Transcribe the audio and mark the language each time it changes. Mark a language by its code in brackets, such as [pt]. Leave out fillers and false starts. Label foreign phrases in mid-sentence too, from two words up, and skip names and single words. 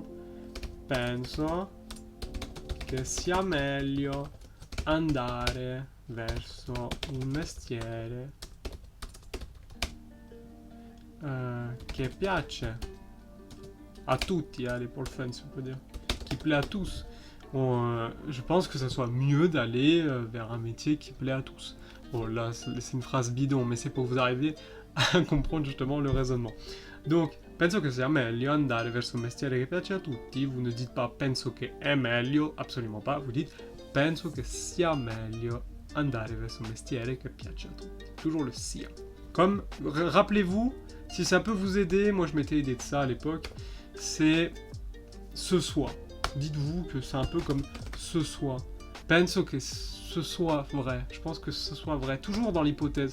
[it] Penso che sia meglio andare verso un mestiere che piace a tutti, [fr] les pour le fun, si on peut dire. Qui plaît à tous. je pense que ça soit mieux d'aller vers un métier qui plaît à tous. Bon, là, c'est une phrase bidon, mais c'est pour vous arriver à comprendre justement le raisonnement. Donc, [it] penso che sia meglio andare verso un mestiere che piace a tutti. [fr] Vous ne dites pas [it] penso che è meglio, [fr] absolument pas. Vous dites [it] penso che sia meglio andare verso un mestiere che piace a tutti. [fr] Toujours le sia. Comme, rappelez-vous, si ça peut vous aider, moi je m'étais aidé de ça à l'époque, c'est ce soit. Dites-vous que c'est un peu comme ce soit. Penso que ce soit vrai. Je pense que ce soit vrai. Toujours dans l'hypothèse.